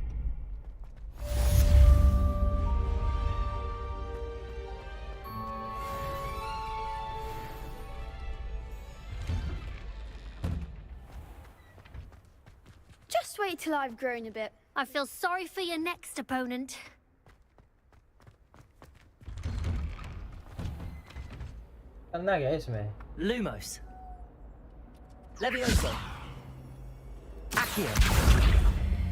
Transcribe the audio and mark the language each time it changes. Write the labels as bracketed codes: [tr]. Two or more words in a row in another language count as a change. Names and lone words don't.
[en] Just wait till I've grown a bit. I feel sorry for your next opponent. [hi] करना क्या है इसमें? [en] Lumos. Levioso. Accio.